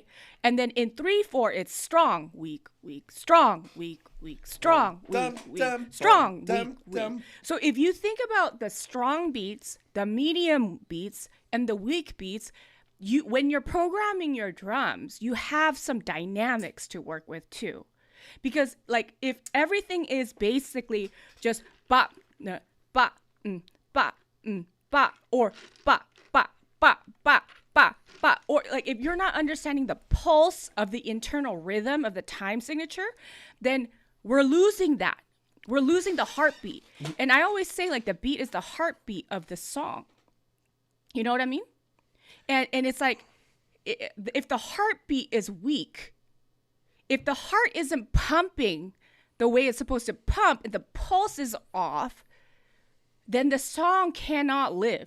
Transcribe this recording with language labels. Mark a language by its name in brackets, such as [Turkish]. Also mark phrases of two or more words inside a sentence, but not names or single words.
[English] And then in 3/4, it's strong, weak, strong, weak, strong, weak, strong, weak. So if you think about the strong beats, the medium beats, and the weak beats, when you're programming your drums, you have some dynamics to work with too. Because like if everything is basically just ba, ba, ba, ba, or ba, ba, ba, ba, ba, ba, or like if you're not understanding the pulse of the internal rhythm of the time signature, then we're losing that. We're losing the heartbeat. And I always say like the beat is the heartbeat of the song. You know what I mean? And it's like, if the heartbeat is weak, if the heart isn't pumping the way it's supposed to pump and the pulse is off, then the song cannot live.